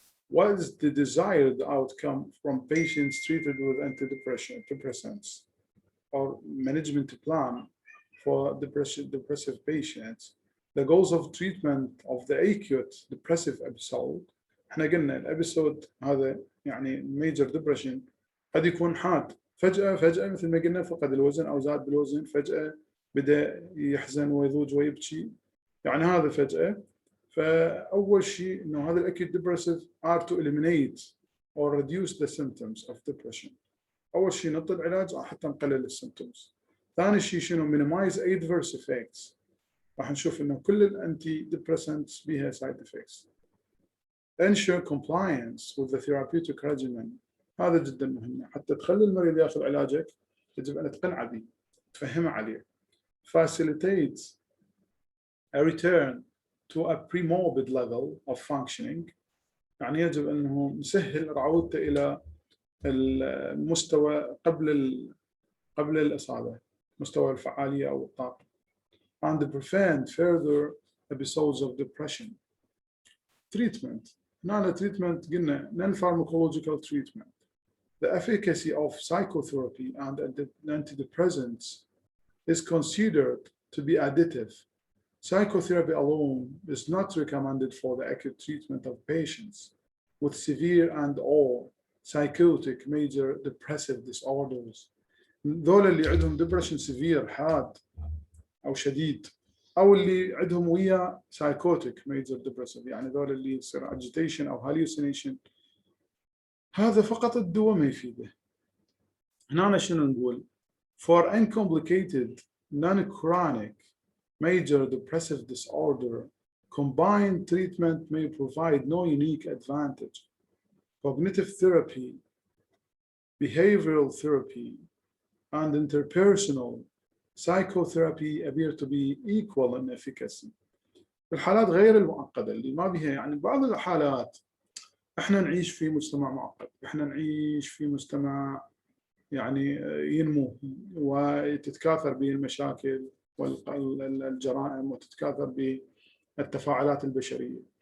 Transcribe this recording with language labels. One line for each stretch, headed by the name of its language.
English: What is the desired outcome from patients treated with antidepressants or management plan for depressive patients? The goals of treatment of the acute depressive episode
Arabic: احنا قلنا الابيسود هذا يعني ميجر ديبرشن قد يكون حاد، فجأة مثل ما قلنا فقد الوزن أو زاد بالوزن، فجأة بدأ يحزن ويضوج ويبكي، يعني هذا فجأة. فأول شيء إنه هذا الأكيد
English: depressive are to eliminate or reduce the symptoms of depression.
Arabic: أول شيء نعطي العلاج حتى نقلل السيمتومز. ثاني شيء شنو
English: minimize adverse effects،
Arabic: راح نشوف إنه كل الأنتي ديبريسنتس بها side effects.
English: ensure compliance with the therapeutic regimen،
Arabic: هذا جدا مهم، حتى تخلي المريض ياخذ علاجك يجب أن تقنع به تفهمه عليه.
English: facilitates a return to a pre-morbid level of functioning،
Arabic: يعني يجب أنه نسهل عودته إلى المستوى قبل الإصابة، مستوى الفعالية أو الطاقة.
English: and prevent further episodes of depression. treatment، هنا treatment قلنا non-pharmacological treatment. The efficacy of psychotherapy and antidepressants is considered to be additive. Psychotherapy alone is not recommended for the acute treatment of patients with severe and/or psychotic major depressive disorders.
Arabic: ذول اللي عندهم
English: depression severe
Arabic: حاد أو شديد، أو اللي عندهم ويا
English: psychotic major depressive،
Arabic: يعني ذول اللي يصير agitation أو hallucination، هذا فقط الدواء ما يفيده. هنا شنو نقول؟
English: For uncomplicated non-chronic major depressive disorder, combined treatment may provide no unique advantage. Cognitive therapy, behavioral therapy, and interpersonal psychotherapy appear to be equal in efficacy.
Arabic: في الحالات غير المعقدة اللي ما بها، يعني بعض الحالات احنا نعيش في مجتمع معقد، احنا نعيش في مجتمع يعني ينمو وتتكاثر به المشاكل والجرائم وتتكاثر بالتفاعلات البشرية.